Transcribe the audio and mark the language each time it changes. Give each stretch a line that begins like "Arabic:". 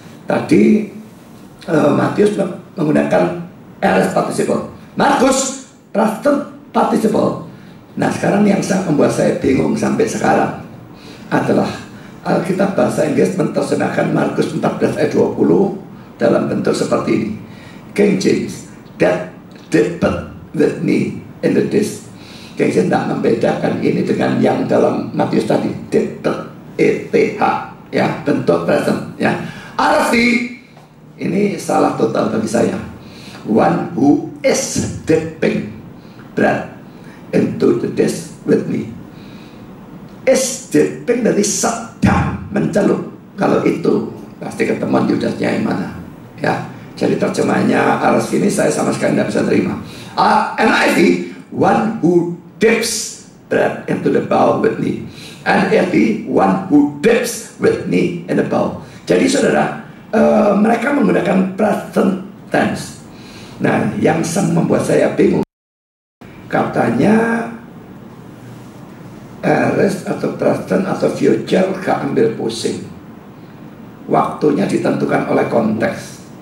Indonesian: Tadi Matius menggunakan aorist participle, Markus present participle. Nah, sekarang yang membuat saya bingung sampai sekarang adalah Alkitab bahasa Inggris menerjemahkan Markus 14 ayat 20 dalam bentuk seperti ini.
English: King James, that dipped with me in the dish.
Indonesian: King James tidak membedakan ini dengan yang dalam Matius tadi, dipped, ETH, ya, bentuk present, ya. Arti ini salah total bagi saya.
English: One who is dipping bread into the dish with me. Is dipping
Indonesian: dari sedang mencelup. Kalau itu pasti ketemuan Yudasnya yang mana, ya. Jadi terjemahannya aras ini saya sama sekali tidak bisa terima.
English: NIV, one who dips bread into the bowl with me. NIV, one who dips with me in the bowl.
Indonesian: Jadi saudara, mereka menggunakan present tense. Nah, yang membuat saya bingung, katanya aorist atau present atau future gak ambil pusing, waktunya ditentukan oleh konteks.